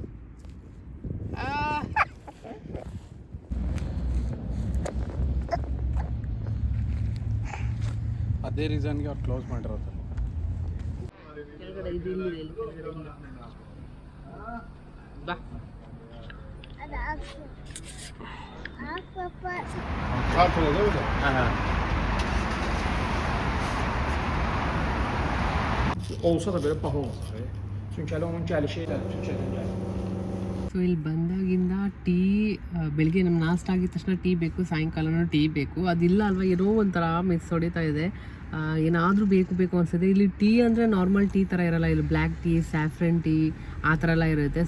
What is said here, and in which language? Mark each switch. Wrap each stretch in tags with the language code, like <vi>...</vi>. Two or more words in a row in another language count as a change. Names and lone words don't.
<kn>ಅದೇ ರೀಸನ್ಗೆ ಅವ್ರು ಕ್ಲೋಸ್ ಮಾಡಿರೋದು. ಕೆಳಗಡೆ ಇದು ಇಲ್ಲಿದೆ, ಕೆಳಗಡೆ ಇಲ್ಲ. ಬಾ</kn> <tr>Olsa da böyle pahalı olmaz. Çünkü onun gelişi</tr> <kn>ಸೊ ಇಲ್ಲಿ ಬಂದಾಗಿಂದ ಟೀ, ಬೆಳಿಗ್ಗೆ ನಮ್ಮ ನಾಷ್ಟ ಆಗಿದ ತಕ್ಷಣ ಟೀ ಬೇಕು, ಸಾಯಂಕಾಲನೂ ಟೀ ಬೇಕು. ಅದಿಲ್ಲ ಅಲ್ವಾ, ಏನೋ ಒಂಥರ ಮಿಸ್ ಹೊಡಿತಾ ಇದೆ. ಏನಾದರೂ ಬೇಕು ಅನಿಸುತ್ತೆ. ಇಲ್ಲಿ ಟೀ ಅಂದರೆ</kn> <en>normal tea</en> <kn>ಥರ ಇರೋಲ್ಲ, ಇಲ್ಲಿ</kn> <en>black tea, saffron tea</en> <kn>ಆ ಥರ ಎಲ್ಲ ಇರುತ್ತೆ.</kn>